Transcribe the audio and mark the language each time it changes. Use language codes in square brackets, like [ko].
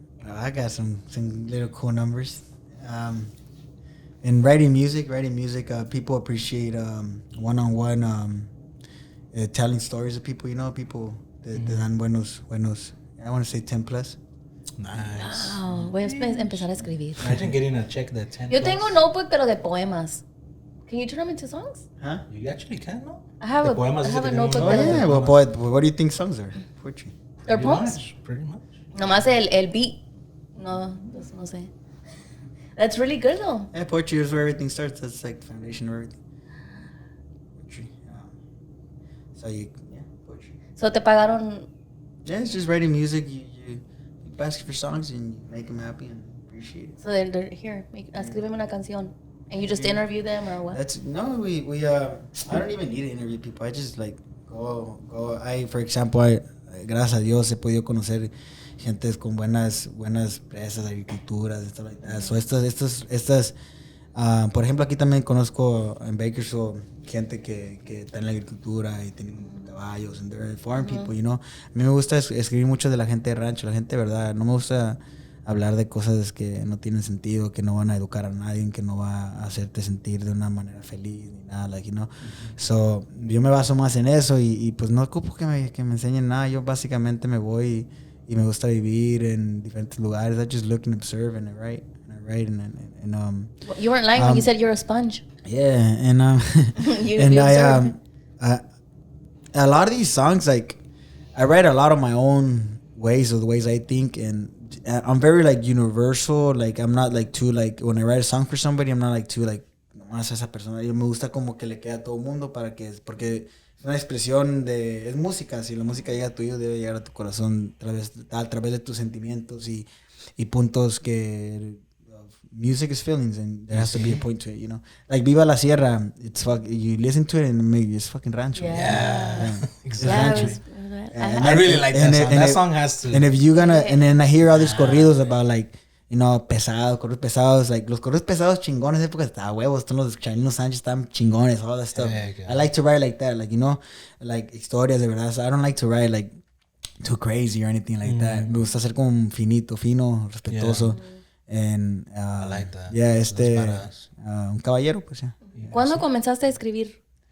[en] I got some little cool numbers. In writing music, people appreciate one-on-one telling stories of people, people that [es] dan buenos, [en] I want to say 10 plus. Nice. Wow. [es] Voy a empezar a escribir. [en] Imagine getting a check that 10 [es] Yo tengo un notebook, pero de poemas. [en] Can you turn them into songs? Huh? You actually can, no? I have a notebook. Oh, yeah. Well, what do you think songs are? Poetry. They're poems? Pretty much. [es] Nomás el beat. No sé. [en] That's really good, though. Yeah, poetry is where everything starts. That's like the foundation of everything. Poetry. Poetry. [es] So te pagaron... [en] Yeah, it's just writing music. You ask for songs and you make them happy and appreciate it. So they're here, [es] escríbeme una canción. [en] And you just interview them or what? We I don't even need to interview people. I just like go. For example, [es] gracias a Dios he podido conocer gentes con buenas empresas, agriculturas, [en] stuff like that. [es] So estas por ejemplo, aquí también conozco en Bakersfield gente que está en la agricultura y tienen caballos, [en] and they're farm people, [es] A mí me gusta escribir mucho de la gente de rancho, la gente de verdad. No me gusta hablar de cosas que no tienen sentido, que no van a educar a nadie, que no va a hacerte sentir de una manera feliz ni nada, So, yo me baso más en eso y pues no ocupo que me enseñen nada. Yo básicamente me voy y me gusta vivir en diferentes lugares. [en] I just look and observe and I write and you weren't lying when you said you're a sponge. Yeah, and you and I a lot of these songs, like I write a lot of my own ways or the ways I think, and I'm very like universal. Like I'm not like too like when I write a song for somebody, I'm not like too like [es] nomás a esa persona. Yo me gusta como que le quede a todo el mundo porque es una expresión es música. Si la música llega a tu oído, debe llegar a tu corazón a través de tus sentimientos y puntos que [en] music is feelings, and there has to be a point to it, you know. Like Viva la Sierra, it's you listen to it and it's fucking rancho. Yeah. Exactly. I really like that song. That song has to. And if you're gonna, and then I hear all these corridos about like, you know, corridos pesados, like [es] los corridos pesados chingones, época estaba huevos, todos los Chalino Sánchez estaban chingones, [en] all that stuff. I like to write like that, like, you know, like [es] historias de verdad. [en] So I don't like to write like too crazy or anything like that. [es] Me gusta ser como fino, respetuoso. [en] And I like that. [es] Yeah, un caballero, pues ya. ¿Cuándo comenzaste a escribir?